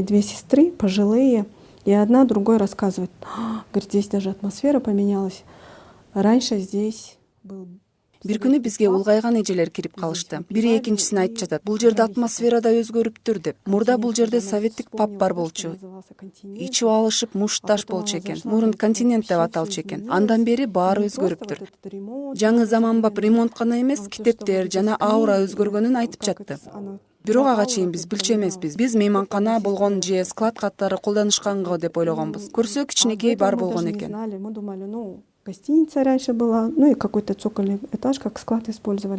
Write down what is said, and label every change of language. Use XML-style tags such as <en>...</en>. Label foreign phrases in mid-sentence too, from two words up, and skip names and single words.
<ru>две сестры, пожилые, и одна другой рассказывает, говорит, здесь даже атмосфера поменялась. Раньше здесь был...</ru> <ky>Бир күнү бизге улгайган эжелер кирип калышты. Бири экинчисине айтып жатат, бул жерде атмосфера да өзгөрүптүр деп. Мурда бул жерде советтик паб бар болчу. Ичип алышып мушташ болчу экен. Мурун континент деп аталчу экен. Андан бери баары өзгөрүптүр. Жаңы заманбап ремонт гана эмес, китептер жана аура өзгөргөнүн айтып жатты. Бирок ага чейин биз билчү эмеспиз. Биз мейманкана болгон же склад катары колданышканга деп ойлогонбуз. Көрсө кичинекей бар болгон экен.</ky> <ru>Мы думали, ну, гостиница раньше была, ну и какой-то цокольный этаж, как склад использовали.</ru>